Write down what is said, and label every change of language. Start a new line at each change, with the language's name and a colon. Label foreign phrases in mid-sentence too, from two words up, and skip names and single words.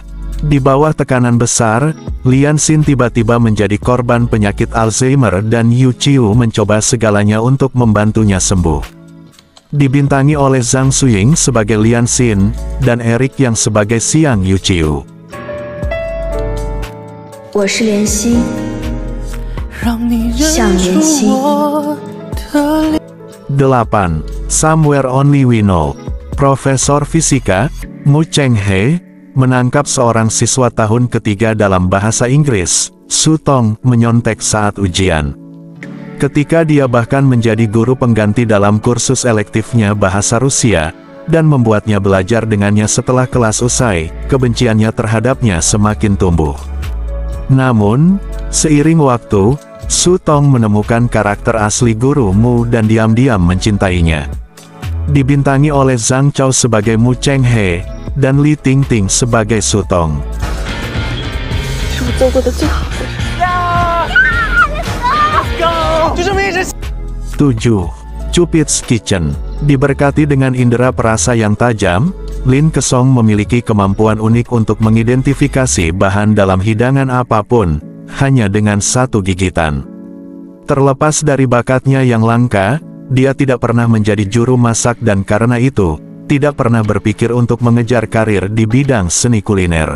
Indonesian: Di bawah tekanan besar, Lianxin tiba-tiba menjadi korban penyakit Alzheimer dan Yuqiu mencoba segalanya untuk membantunya sembuh. Dibintangi oleh Zhang Suying sebagai Lianxin, dan Eric yang sebagai Xiang Yuqiu.
Chinese: 我是莲心，向莲心。
Indonesian: 8. Somewhere Only We Know. Profesor Fisika, Mu Chenghe, menangkap seorang siswa tahun ketiga dalam bahasa Inggris, Su Tong, menyontek saat ujian. Ketika dia bahkan menjadi guru pengganti dalam kursus elektifnya bahasa Rusia, dan membuatnya belajar dengannya setelah kelas usai, kebenciannya terhadapnya semakin tumbuh. Namun, seiring waktu, Su Tong menemukan karakter asli guru Mu dan diam-diam mencintainya. Dibintangi oleh Zhang Chao sebagai Mu Chenghe, dan Li Tingting sebagai Su Tong.
Chinese: 是我做过的最好的事。
Indonesian: 7. Cupid's Kitchen. Diberkati dengan indera perasa yang tajam, Lin Kesong memiliki kemampuan unik untuk mengidentifikasi bahan dalam hidangan apapun, hanya dengan 1 gigitan. Terlepas dari bakatnya yang langka, dia tidak pernah menjadi juru masak dan karena itu, tidak pernah berpikir untuk mengejar karir di bidang seni kuliner.